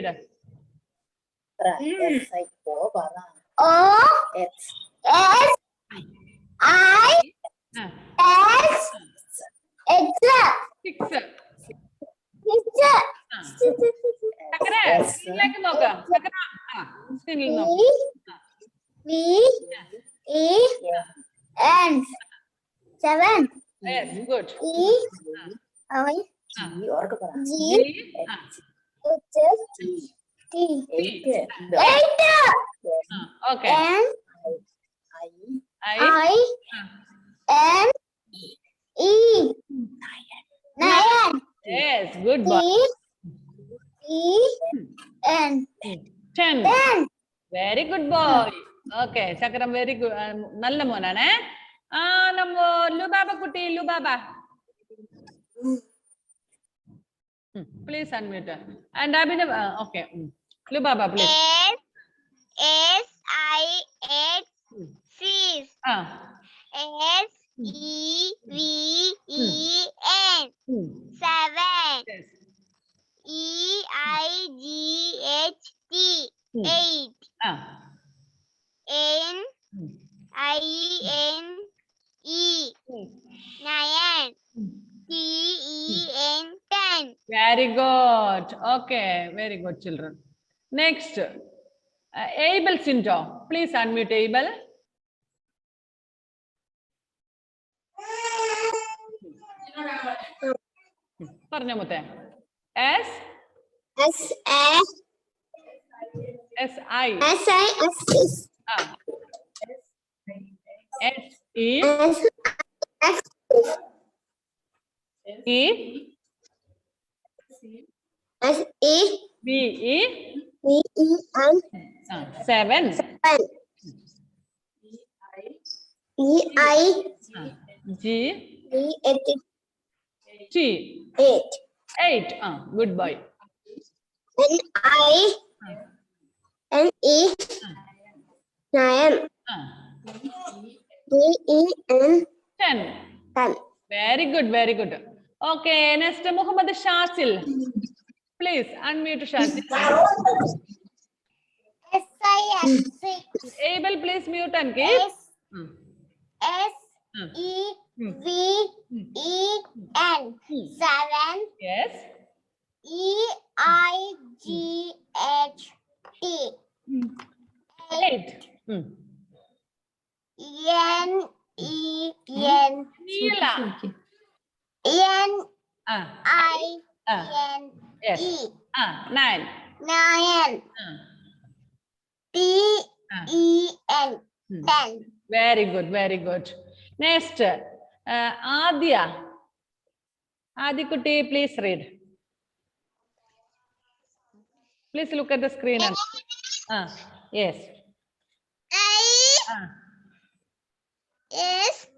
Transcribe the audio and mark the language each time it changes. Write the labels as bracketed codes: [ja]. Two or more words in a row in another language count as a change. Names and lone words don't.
[en] O S I S H 6. H Chakra, [ml] സ്ക്രീനിലേക്ക് നോക്ക്. ചക്ര, സ്ക്രീനിൽ നോക്ക്. [en] V E N 7. Yes, good. E I G H T 8. Okay. N I N E 9. Yes, good boy. E N 10. 10. Very good boy. Okay, Chakram, very good. [ml] നല്ല മോനാണ്. നമ്മ ലുബാബ കുട്ടി, ലുബാബ. [en] Please unmute. And Abhinav, okay. Lubaba, please. S I X 6. S E V E N 7. Yes. E I G H T 8. N I N E 9. T E N 10. Very good. Okay, very good, children. Next, Abel Sinto. Please unmute Abel. [ml] പറഞ്ഞോ മുത്തേ. [en] S S A S I S I S S E S S E S E B E V E N 7 E I G V H T 8. 8. Good boy. N I N E 9. D E N 10. 10. Very good, very good. Okay, next Muhammad Shasil. Please unmute Shasil. S I X 6. Abel, please mute and keep. S E V E N 7. Yes. E I G H T 8. N E N Neela. N I N Yes. E 9. 9. T E N 10. Very good, very good. Next, Adya. Adikutti, please read. Please look at the screen. And, yes. I S